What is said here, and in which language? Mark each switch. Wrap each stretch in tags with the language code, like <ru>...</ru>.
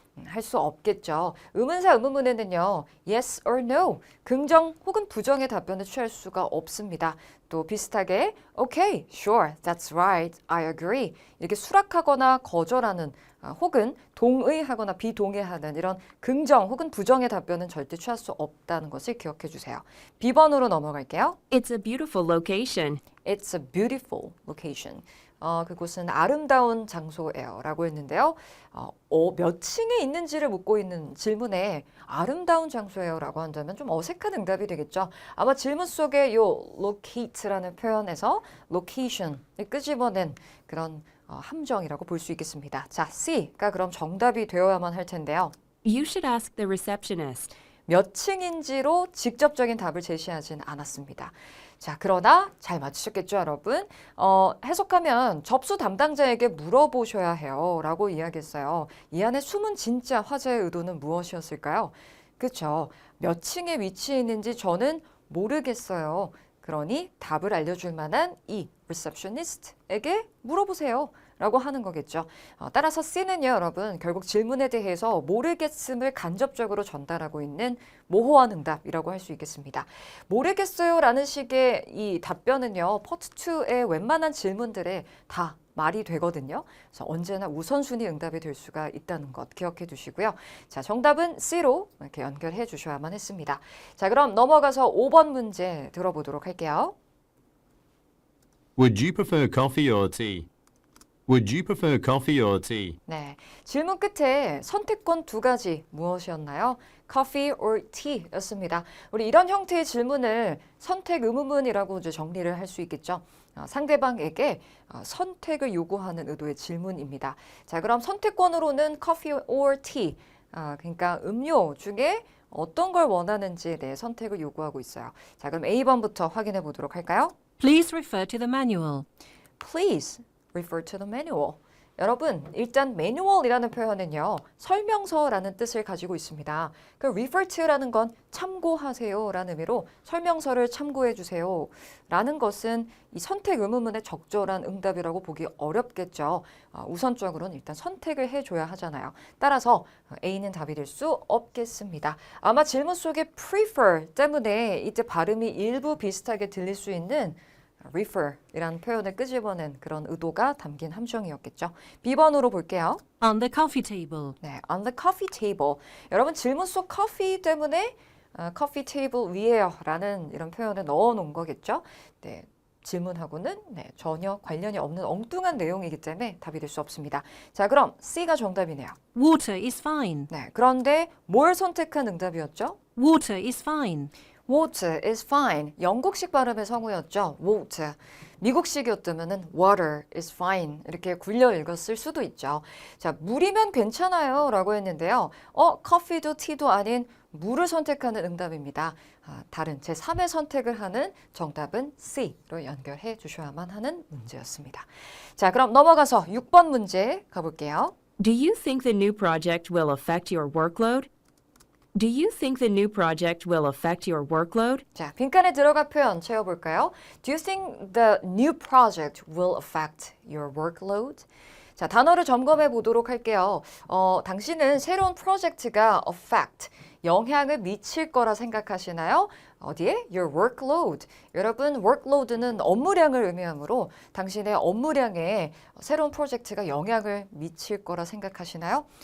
<ko>할 수 없겠죠. 의문사 의문문에는요.</ko> <en>yes or no,</en> <ko>긍정 혹은 부정의 답변을 취할 수가 없습니다. 또 비슷하게</ko> <en>okay, sure, that's right, I agree</en> <ko>이렇게 수락하거나 거절하는 혹은 동의하거나 비동의하는 이런 긍정 혹은 부정의 답변은 절대 취할 수 없다는 것을 기억해 주세요. B번으로 넘어갈게요.</ko> <en>it's a beautiful location. It's a beautiful location.</en> <ko>그곳은 아름다운 장소예요 라고 했는데요. 몇 층에 있는지를 묻고 있는 질문에 아름다운 장소예요 라고 한다면 좀 어색한 응답이 되겠죠. 아마 질문 속에 요 locate라는 표현에서 location을 끄집어낸 그런 함정이라고 볼 수 있겠습니다. 자, C가 그럼 정답이 되어야만 할 텐데요.</ko> <en>You should ask the receptionist.</en> <ko>몇 층인지로 직접적인 답을 제시하진 않았습니다. 자, 그러나 잘 맞추셨겠죠, 여러분? 해석하면 접수 담당자에게 물어보셔야 해요 라고 이야기했어요. 이 안에 숨은 진짜 화제의 의도는 무엇이었을까요? 그렇죠. 몇 층에 위치해 있는지 저는 모르겠어요. 그러니 답을 알려줄 만한 이 receptionist에게 물어보세요 라고 하는 거겠죠. 따라서 C는요, 여러분 결국 질문에 대해서 모르겠음을 간접적으로 전달하고 있는 모호한 응답이라고 할 수 있겠습니다. 모르겠어요 라는 식의 이 답변은요, 파트 2의 웬만한 질문들에 다 말이 되거든요. 그래서 언제나 우선순위 응답이 될 수가 있다는 것 기억해 두시고요. 자, 정답은 C로 이렇게 연결해 주셔야만 했습니다. 자, 그럼 넘어가서 5번 문제 들어보도록 할게요.</ko> <en>Would you prefer coffee or tea? Would you prefer coffee or tea?</en> <ko>네, 질문 끝에 선택권 두 가지 무엇이었나요?</ko> <en>Coffee or tea</en> <ko>였습니다. 우리 이런 형태의 질문을 선택 의문문이라고 이제 정리를 할 수 있겠죠. 상대방에게 선택을 요구하는 의도의 질문입니다. 자, 그럼 선택권으로는</ko> <en>coffee or tea,</en> <ko>그러니까 음료 중에 어떤 걸 원하는지에 대해 선택을 요구하고 있어요. 자, 그럼 A번부터 확인해 보도록 할까요?</ko> <en>Please refer to the manual. Please refer to the manual.</en> <ko>여러분, 일단 manual이라는 표현은요, 설명서라는 뜻을 가지고 있습니다. 그 refer to라는 건 참고하세요라는 의미로 설명서를 참고해 주세요 라는 것은 이 선택 의문문의 적절한 응답이라고 보기 어렵겠죠. 우선적으로는 일단 선택을 해줘야 하잖아요. 따라서 A는 답이 될 수 없겠습니다. 아마 질문 속에 prefer 때문에 이때 발음이 일부 비슷하게 들릴 수 있는 refer이라는 표현을 끄집어낸 그런 의도가 담긴 함정이었겠죠. B번으로 볼게요.</ko> <en>On the coffee table. 네, on the coffee table.</en> <ko>여러분 질문 속 coffee 때문에 coffee table 위에요 라는 이런 표현을 넣어 놓은 거겠죠. 네, 질문하고는 전혀 관련이 없는 엉뚱한 내용이기 때문에 답이 될 수 없습니다. 자, 그럼 C가 정답이네요.</ko> <en>Water is fine.</en> <ko>네, 그런데 뭘 선택한 응답이었죠?</ko> <en>Water is fine. Water is fine.</en> <ko>영국식 발음의 성우였죠.</ko> <en>Water. 미국식이었다면은 water is fine.</en> <ko>이렇게 굴려 읽었을 수도 있죠. 자, 물이면 괜찮아요 라고 했는데요. 커피도 티도 아닌 물을 선택하는 응답입니다. 다른 제3의 선택을 하는 정답은 C로 연결해 주셔야만 하는 문제였습니다. 자, 그럼 넘어가서 6번 문제 가볼게요.</ko> <en>Do you think the new project will affect your workload? Do you think the new project will affect your workload?</en> <ko>자, 빈칸에 들어갈 표현 채워볼까요?</ko> <en>Do you think the new project will affect your workload?</en> <ko>자, 단어를 점검해 보도록 할게요. 당신은 새로운 프로젝트가 affect, 영향을 미칠 거라 생각하시나요? 어디에?</ko> <en>Your workload.</en> <ko>여러분, workload는 업무량을 의미하므로 당신의 업무량에 새로운 프로젝트가 영향을 미칠 거라 생각하시나요?</ko>